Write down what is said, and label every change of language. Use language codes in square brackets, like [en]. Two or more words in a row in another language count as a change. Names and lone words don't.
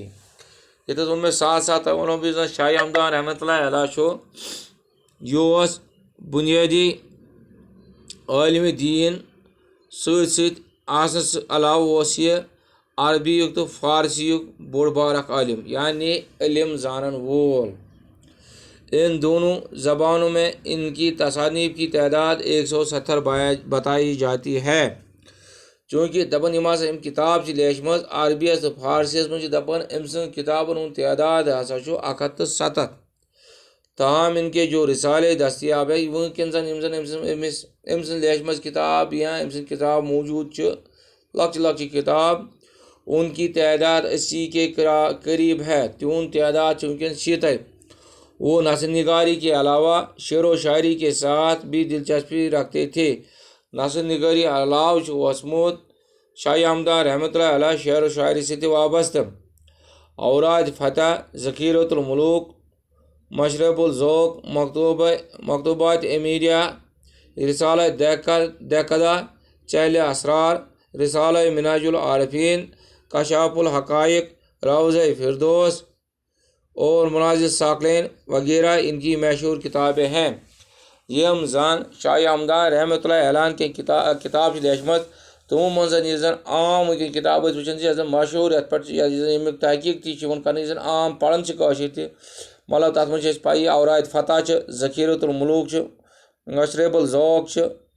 [ks] ییٚتٮ۪تھ ووٚن مےٚ ساتھ ساتھ تۄہہِ وَنو بہٕ یُس زن شاہ ہمدان [ar] رحمۃ اللہ علیہ [ks] چھُ، یہِ اوس بُنیٲدی عٲلمِ دیٖن سۭتۍ سۭتۍ آسنس علاوٕ اوس یہِ عربی یُک تہٕ فارسی یُک بوٚڑ بار اکھ عالم، یعنی علم زانن وول. [ur] ان دونوں زبانوں میں ان کی تصانیف کی تعداد 170 بتائی جاتی ہے. [ks] چونکہ دپان یِم ہسا أمۍ کِتاب چھِ لیچھمٕژ عربیَس تہٕ فارسیَس منٛز چھِ دپان أمۍ سٕنٛز کِتابن ہُنٛد تعداد ہسا چھُ 170. [ur] تاہم ان کے جو رسالے دستیاب ہے، [ks] وٕنکٮ۪ن زن یِم زن أمۍ سٕنٛز لیچھمٕژ کِتاب یا أمۍ سٕنٛز کِتاب موٗجوٗد چھِ، لۄکچہِ لۄکچہِ کِتاب، [ur] ان کی تعداد 80 کے قریب ہے. [ks] تِہُنٛد تعداد چھُ وٕنکٮ۪ن 60. [ur] وہ نثر نگاری کے علاوہ شعر و شاعری کے ساتھ بھی دلچسپی رکھتے تھے. [ks] نثر نگاری علاوہ چھُ اوسمُت شاہ ہمدان [ar] رحمۃ اللہ علیہ [ks] شعر و شاعری سۭتۍ تہِ وابستہٕ. [ur] اوراد فتح، ذخیرۃ الملوک، مشرب الذوق، مکتوبات امیریہ، رسالہ دہقدہ، چہل اسرار، رسالہ مناج العارفین، کشاف الحقائق، روضہ فردوس اور منازل ثاقلین وغیرہ ان کی مشہور کتابیں ہیں. [ks] یِم زن شاہ ہمدان [ar] رحمۃ اللہ علیہ [ks] کینٛہہ کِتاب چھِ لیچھمژ، تِمو منٛز یُس زن عام وٕنکٮ۪ن کِتاب أسۍ وٕچھان چھِ، یۄس زن مشہوٗر یتھ پٮ۪ٹھ یُس زن ییٚمیُک تحقیٖق تہِ چھُ یِوان کرنہٕ، یُس زن عام پران چھِ کٲشِر تہِ، مطلب تتھ منٛز چھِ أسۍ پَیی اوراد فتح چھِ، ذخیرۃ الملوک چھِ، مشرب الذوق چھِ،